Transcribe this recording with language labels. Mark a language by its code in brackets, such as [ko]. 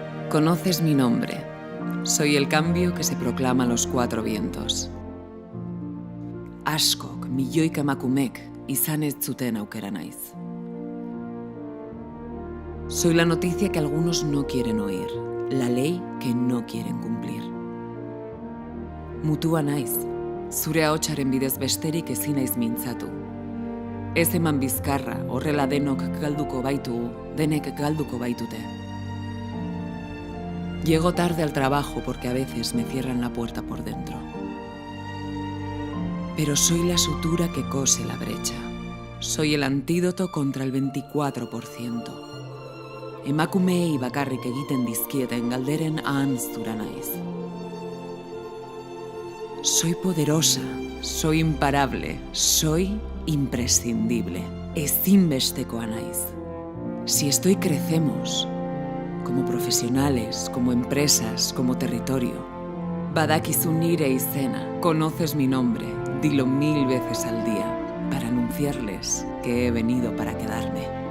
[es] Conoces mi nombre. Soy el cambio que se proclama a los cuatro vientos. [eu] Askok, milioika emakumek, izan ez zuten aukera naiz. [es] Soy la noticia que algunos no quieren oír, la ley que no quieren cumplir. [eu] Mutua naiz, zure ahotsaren bidez besterik ezin naiz mintzatu. Ez eman bizkarra, horrela denok galduko baitugu, denek galduko baitute. [es] Llego tarde al trabajo porque a veces me cierran la puerta por dentro. Pero soy la sutura que cose la brecha. Soy el antídoto contra el 24%. [eu] Emakumeei bakarrik egiten dizkieten galderen ahanztura naiz. [es] Soy poderosa, soy imparable, soy imprescindible. [eu] Ezinbestekoa naiz. [es] Si estoy, crecemos. Como profesionales, como empresas, como territorio. [eu] Badakizu nire izena, [es] conoces mi nombre, dilo 1000 veces al día, para anunciarles que he venido para quedarme.